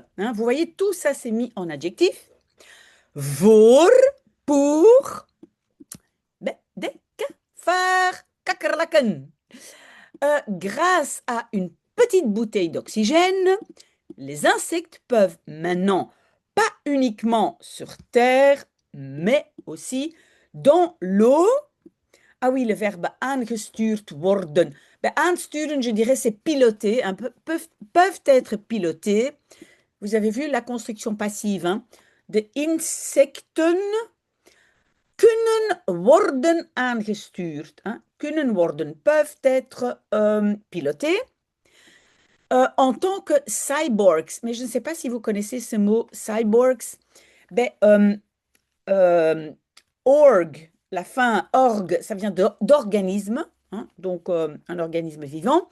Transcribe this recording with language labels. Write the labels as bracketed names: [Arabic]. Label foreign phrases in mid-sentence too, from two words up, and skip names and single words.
[French] Hein, vous voyez, tout ça, c'est mis en adjectif. Voor, pour, des cafards, kakkerlakken. Grâce à une petite bouteille d'oxygène, les insectes peuvent maintenant, pas uniquement sur Terre, mais aussi dans l'eau. Ah oui, le verbe [Dutch] aangestuurd worden. [French] Ben, aansturen, je dirais, c'est piloter, peuvent être pilotés. Vous avez vu la construction passive, hein? [Dutch] De insecten kunnen worden aangestuurd, hein? Kunnen worden, [French] peuvent être pilotés en tant que cyborgs. Mais je ne sais pas si vous connaissez ce mot cyborgs. Ben, euh, org, la fin org, ça vient d'organisme, hein, donc un organisme vivant.